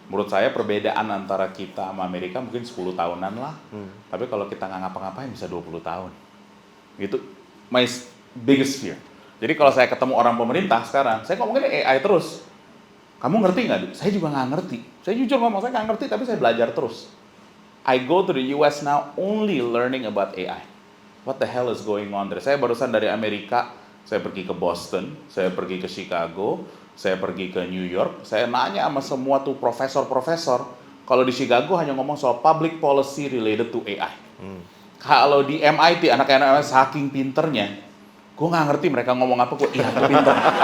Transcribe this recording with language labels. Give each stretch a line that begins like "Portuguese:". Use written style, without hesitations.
Indonesian: Menurut saya perbedaan antara kita sama Amerika mungkin 10 tahunan lah. Tapi kalau kita nggak ngapa-ngapain bisa 20 tahun. Gitu.
English: My biggest fear.
Indonesian: Jadi kalau saya ketemu orang pemerintah sekarang, saya ngomongin AI terus. Kamu ngerti nggak? Saya juga nggak ngerti. Saya jujur ngomong, saya nggak ngerti, tapi saya belajar terus.
English: I go to the US now only learning about AI. What the hell is going on there?
Indonesian: Saya barusan dari Amerika, saya pergi ke Boston, saya pergi ke Chicago, saya pergi ke New York. Saya nanya sama semua tuh profesor-profesor. Kalau di Chicago hanya ngomong soal public policy related to AI. Kalau di MIT, anak-anak saking pinternya, gue nggak ngerti mereka ngomong apa, gue iya pinter.